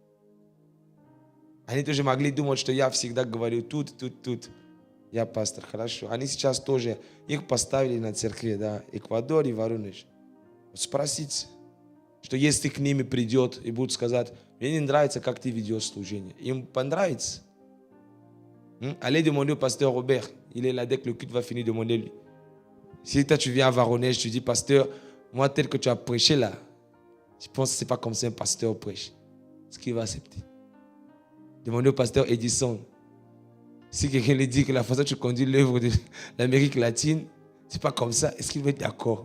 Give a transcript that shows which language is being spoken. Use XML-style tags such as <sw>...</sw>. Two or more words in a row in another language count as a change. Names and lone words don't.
<ru>Они тоже могли думать, что я всегда говорю тут. Я пастор, хорошо. Они сейчас тоже, их поставили на церкви, да, Эквадор и Воронеж. Вот спросите, что если к ними придет и будут сказать, мне не нравится, как ты ведешь служение. Им понравится.</ru> <fr>Allez demander au pasteur Robert. Il est là dès que le culte va finir, demandez-lui. Si toi tu viens à Varonège, tu dis, pasteur, moi tel que tu as prêché là, je pense que ce n'est pas comme ça un pasteur prêche. Est-ce qu'il va accepter? Demandez au pasteur Edison. Si quelqu'un lui dit que la façon dont tu conduis l'œuvre de l'Amérique latine, ce n'est pas comme ça, est-ce qu'il va être d'accord?</fr>